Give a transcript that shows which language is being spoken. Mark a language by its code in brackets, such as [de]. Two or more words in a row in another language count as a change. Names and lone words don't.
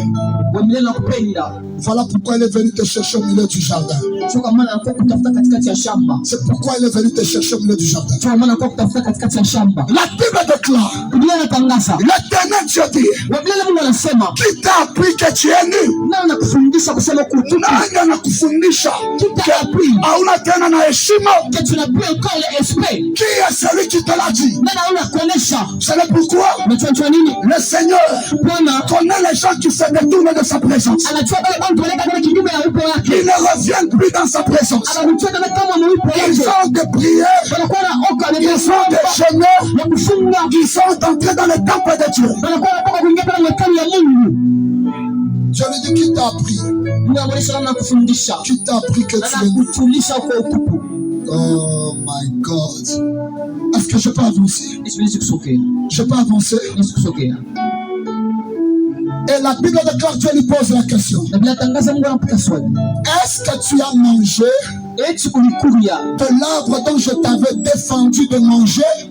[fr] Voilà pourquoi il est venu te chercher au milieu du jardin. C'est pourquoi il est venu te chercher au milieu du jardin. La Bible déclare, l'Éternel Dieu dit, qui t'a appris que tu es nu? [sw] Nani anakufundisha hauna tena na heshima? [fr] Qui est celui qui te l'a dit? C'est pourquoi le Seigneur connaît les gens qui se détournent de sa présence. Ils ne reviennent plus dans sa présence. Ils ont des prières, ils ont des jeûnes, ils sont entrés dans le temple de Dieu. Je lui dis qui t'a appris? Qui t'a appris que tu es nu? [en] Oh my God. [fr] Est-ce que je peux avancer? Je peux avancer? Et la Bible déclare, Dieu lui pose la question. Est-ce que tu as mangé de l'arbre dont je t'avais défendu de manger?